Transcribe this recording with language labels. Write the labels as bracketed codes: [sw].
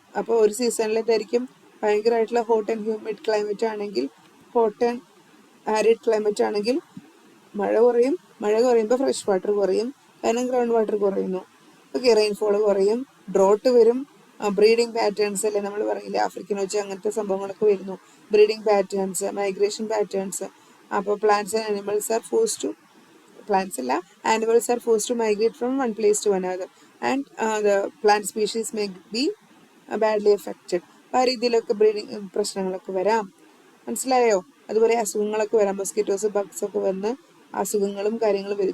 [ml] അപ്പോൾ ഒരു സീസണിൽ ഇതായിരിക്കും ഭയങ്കരമായിട്ടുള്ള ഹോട്ട് ആൻഡ് ഹ്യൂമിഡ് ക്ലൈമറ്റ് ആണെങ്കിൽ, ഹോട്ട് ആൻഡ് ആരിഡ് ക്ലൈമറ്റ് ആണെങ്കിൽ മഴ കുറയും. മഴ കുറയുമ്പോൾ ഫ്രഷ് വാട്ടർ കുറയും, കാരണം ഗ്രൗണ്ട് വാട്ടർ കുറയുന്നു. ഓക്കെ, റെയിൻഫോൾ കുറയും, ഡ്രോട്ട് വരും. ബ്രീഡിങ് പാറ്റേൺസ് അല്ലേ, നമ്മൾ പറയില്ലേ ആഫ്രിക്കൻ വെച്ച് അങ്ങനത്തെ സംഭവങ്ങളൊക്കെ വരുന്നു. Breeding patterns, migration patterns. [en] അപ്പോൾ plants and animals are force to, plants അല്ല, animals are forced to migrate from one place to another and the plant species may be badly affected. [ml] അപ്പോൾ ആ രീതിയിലൊക്കെ ബ്രീഡിങ് പ്രശ്നങ്ങളൊക്കെ വരാം. മനസ്സിലായോ? അതുപോലെ അസുഖങ്ങളൊക്കെ വരാം, മൊസ്കിറ്റോസ് ബഗ്സ് ഒക്കെ വന്ന് അസുഖങ്ങളും കാര്യങ്ങളും വരും.